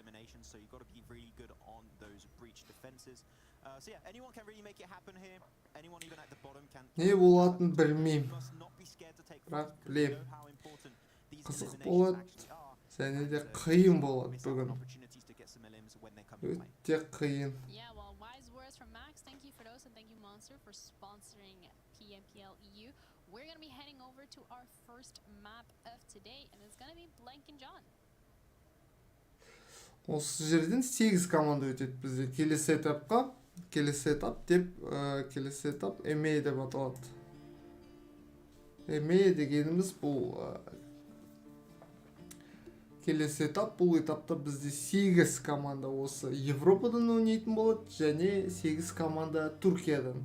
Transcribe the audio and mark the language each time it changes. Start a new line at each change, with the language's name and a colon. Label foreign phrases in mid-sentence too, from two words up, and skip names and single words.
Kazakh: Не болатын білмейм. Бірақ білем. Қызық болады. Және де қиын болады бүгін. Өте қиын.
English: Thank you for those and thank you Monster for sponsoring PMPL EU. We're going to be heading over to our first map of today and it's going to be Blank and John.
Kazakh: Осы жерден 8 команда өтеді бізде. Келесі этапқа, келесі этап EMEA деп аталады. EMEA дегеніміз бұл келесі этап, бұл этапта бізде 8 команда осы Европадан ойнайтын болады, және 8 команда Түркиядан.